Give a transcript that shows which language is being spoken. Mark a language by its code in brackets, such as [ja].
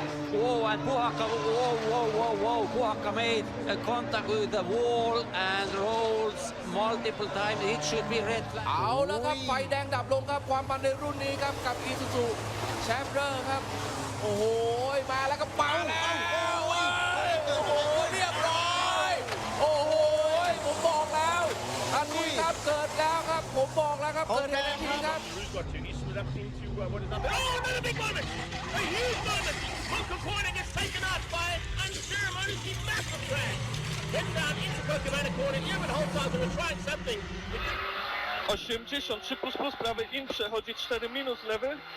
[en] Oh, and Puhakka, whoa. Puhakka made a contact with the wall and rolls multiple times. It should be red flag. [th] เอาแล้วครับไฟแดงดับลงครับความมันในรุ่นนี้ครับกับอีซูซูแชมเปอร์ครับโอ้โหมาแล้วก็เป่าแล้วโอ้โหเรียบร้อยโอ้โหผมบอกแล้วอันนี้ครับเกิดแล้วครับผมบอกแล้วครับเกิดแล้วทีครับ [en] another big moment! A huge moment! Coca Corner gets taken out by an unceremonious massive crash. Head down into Coca Corner. Even Holzhauser were trying something. [pl] 83++ prawy in przechodzi 4- lewy.